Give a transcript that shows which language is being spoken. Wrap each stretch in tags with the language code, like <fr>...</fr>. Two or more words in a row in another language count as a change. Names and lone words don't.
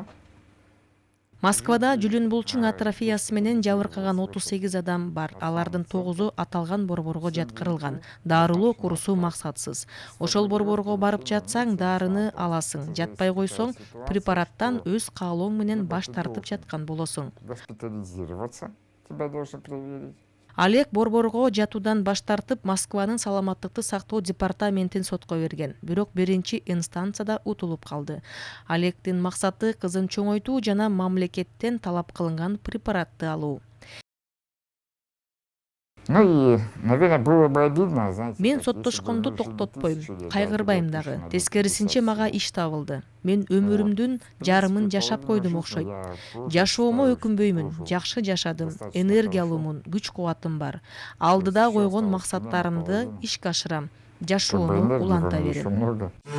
<ky>Москвада жүлүн булчуң атрофиясы менен жабыркаган 38 адам бар. Алардын 9-у аталган борборго жаткырылган. Дарылоо курсу максатсыз. Ошол борборго барып жатсаң, дарыны аласың. Жатпай койсоң, препараттан өз каалооң менен баш тартып жаткан болосуң.</ky> <ru>Госпитализироваться тебя должен проверить.</ru> <ky>Олег борборго жатуудан баш тартып, Москванын саламаттыкты сактоо департаментин сотко берген. Бирок биринчи инстанцияда утулуп калды. Олегдин максаты кызын чоңойтуу жана мамлекеттен талап кылынган препаратты алуу.</ky> <ru>Ну и, наверное, было бы обидно, знаете.</ru> <ky>Мен</ky> <ru>как если бы</ru> <ky>соттошконду</ky> <ru>вы жили</ru> <ky>токтотпойм,</ky> <ru>1000 лет, да,</ru> <ky>кайгырбайм</ky> <ru>было</ru> <ky>дагы.</ky> <ru>отпущено,</ru> <ky>Тескерисинче мага иш табылды. Мен өмүрүмдүн жарымын жашап койдум окшойт. Жашоомо өкүнбөймүн, жакшы жашадым, энергиялуумун, күч кубатым бар. Алдыда койгон максаттарымды ишке ашырам. Жашоону уланта берем.</ky> <ru>много.</ru>